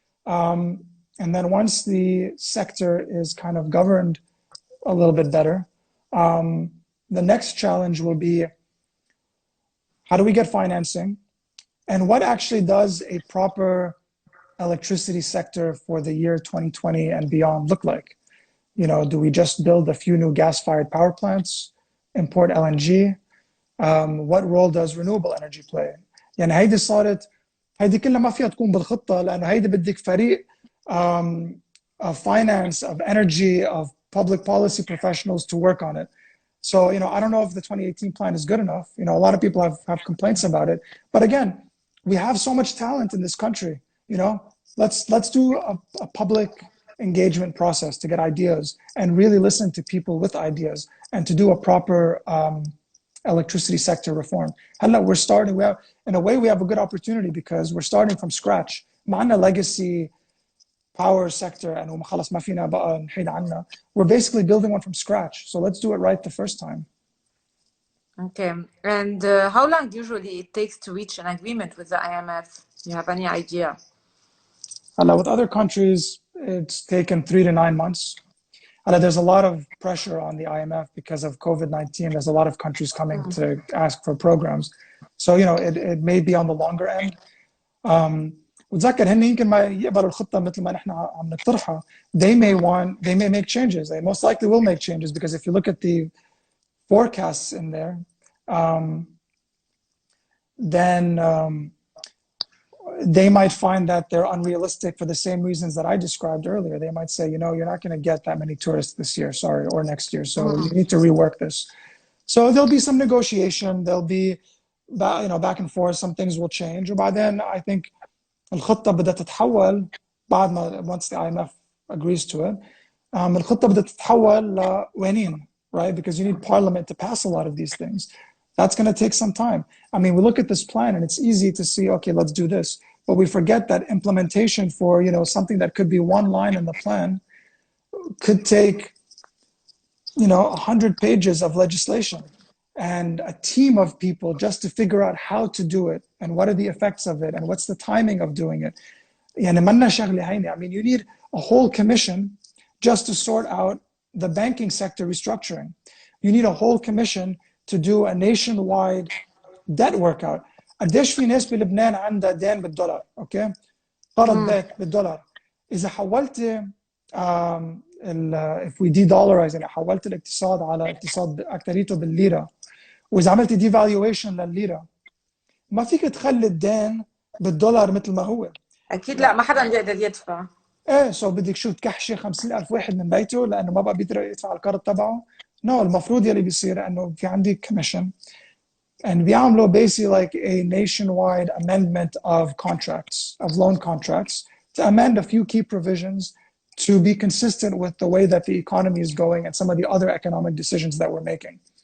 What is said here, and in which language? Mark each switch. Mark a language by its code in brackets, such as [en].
[en] And then once the sector is kind of governed a little bit better, the next challenge will be, how do we get financing? And what actually does a proper electricity sector for the year 2020 and beyond look like? Do we just build a few new gas-fired power plants, import LNG? What role does renewable energy play? [ar] يعني هيدي كلها ما فيها تكون بالخطة لأنه هيدي بدك فريق [en] of finance, of energy, of public policy professionals to work on it. So, I don't know if the 2018 plan is good enough. A lot of people have complaints about it. But again, we have so much talent in this country. Let's do a public engagement process to get ideas and really listen to people with ideas and to do a proper electricity sector reform. We're starting, in a way, we have a good opportunity because we're starting from scratch. [ar] معنا [en] legacy power sector and [ar] خلاص ما فينا بقى نحيد عنها. [en] We're basically building one from scratch. So let's do it right the first time. Okay. And how long usually it takes to reach an agreement with the IMF? Do you have any idea? With other countries, it's taken 3 to 9 months. There's a lot of pressure on the IMF because of COVID-19. There's a lot of countries coming to ask for programs. So, it may be on the longer end. [ar] وتذكر هن يمكن ما يقبلوا الخطة مثل ما نحن عم نقترحها. [en] They may make changes. They most likely will make changes because if you look at the forecasts in there, then they might find that they're unrealistic for the same reasons that I described earlier. They might say, you're not going to get that many tourists this year, sorry, or next year. So you need to rework this. So there'll be some negotiation. There'll be, back and forth. Some things will change. And by then, I think [ar] الخطة بدها تتحول بعد ما [en] once the IMF agrees to it. [ar] الخطة بدها تتحول لوينين, [en] right? Because you need parliament to pass a lot of these things. That's going to take some time. I mean, we look at this plan and it's easy to see, okay, let's do this. But we forget that implementation for, something that could be one line in the plan could take, 100 pages of legislation and a team of people just to figure out how to do it and what are the effects of it and what's the timing of doing it. I mean, you need a whole commission just to sort out the banking sector restructuring. You need a whole commission to do a nationwide debt workout. [ar] قديش في ناس بلبنان عندها دين بالدولار، اوكي؟ قرض بيت بالدولار. إذا حولت [en] if we de-dollarize [ar] يعني حولت الاقتصاد على اقتصاد أكتريته بالليرة وإذا عملت devaluation للليرة ما فيك تخلي الدين بالدولار مثل ما هو. أكيد لا، ما حدا بيقدر يدفع. سو بدك شو تكحشي 50,000 واحد من بيته لأنه ما بقى بيقدر يدفع القرض تبعه؟ المفروض يلي بيصير إنه في عندي [en] commission and [ar] بيعملوا [en] basically like a nationwide amendment of contracts, of loan contracts, to amend a few key provisions to be consistent with the way that the economy is going and some of the other economic decisions that we're making.